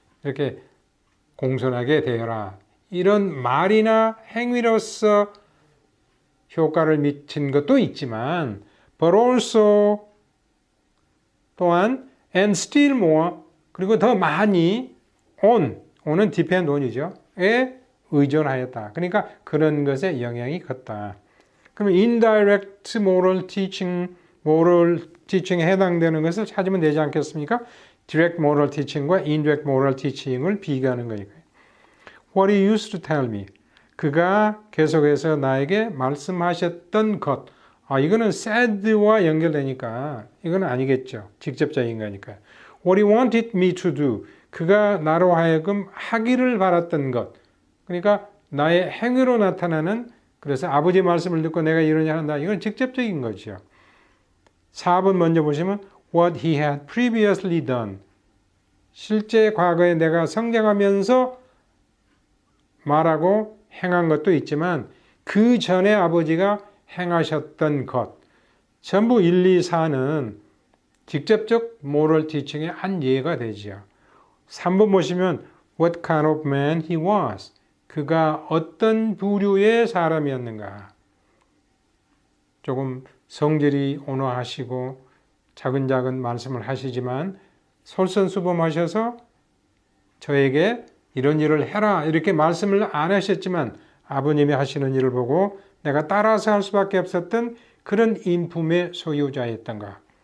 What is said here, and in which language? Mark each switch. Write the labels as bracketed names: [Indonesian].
[Korean] 이렇게 공손하게 대해라. 이런 말이나 행위로서 효과를 미친 것도 있지만 [English] but also [Korean] 또한 [English] and still more [Korean] 그리고 더 많이 on은 [English] depend on [Korean] 이죠. 에 의존하였다. 그러니까 그런 것에 영향이 컸다. 그러면 [English] indirect moral teaching [Korean] 에 해당되는 것을 찾으면 되지 않겠습니까? [English] direct moral teaching [Korean] 과 [English] indirect moral teaching [Korean] 을 비교하는 거니까요. [English] What he used to tell me. [Korean] 그가 계속해서 나에게 말씀하셨던 것. 이거는 said와 연결되니까 이건 아니겠죠. 직접적인 거니까요. [English] What he wanted me to do. [Korean] 그가 나로 하여금 하기를 바랐던 것. 그러니까 나의 행위로 나타나는, 그래서 아버지 말씀을 듣고 내가 이러냐 한다. 이건 직접적인 거죠. 4번 먼저 보시면 [English] what he had previously done. [Korean] 실제 과거에 내가 성장하면서 말하고 행한 것도 있지만 그 전에 아버지가 행하셨던 것. 전부 1, 2, 4는 직접적 [English] moral teaching [Korean] 의 한 예가 되죠. 3번 보시면 [English] what kind of man he was. [Korean] 그가 어떤 부류의 사람이었는가. 조금 성질이 온화하시고 차근차근 말씀을 하시지만 솔선수범하셔서 저에게 이런 일을 해라 이렇게 말씀을 안 하셨지만 아버님이 하시는 일을 보고 내가 따라서 할 수밖에 없었던 그런 인품의 소유자였던가.